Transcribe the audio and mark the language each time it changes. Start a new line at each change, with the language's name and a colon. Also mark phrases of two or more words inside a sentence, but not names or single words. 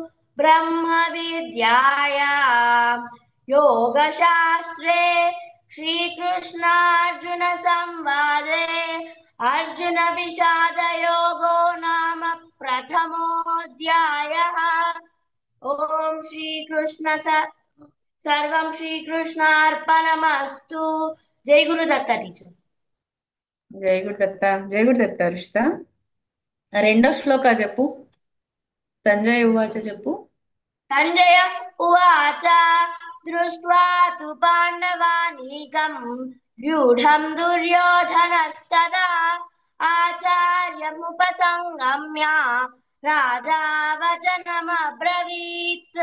Sanskrit: ब्रह्मविद्यायां योगशास्त्रे श्रीकृष्णार्जुनसंवादे अर्जुनविषादयोगो नाम प्रथमोऽध्यायः। ॐ श्रीकृष्ण सर्वं శ్రీకృష్ణార్పణమస్తు.
Telugu: జై గురుదత్త టీచర్. జై గురుదత్త. జై గురుదత్త రుషిత. రెండో శ్లోక చెప్పు.
Sanskrit: సంజయ ఉవాచ
Telugu: చెప్పు.
Sanskrit: సంజయ ఉవాచ దృష్ట్వా తు పాండవానీకం వ్యూఢం దుర్యోధనస్తదా ఆచార్యముపసంగమ్య రాజా వచనమబ్రవీత్.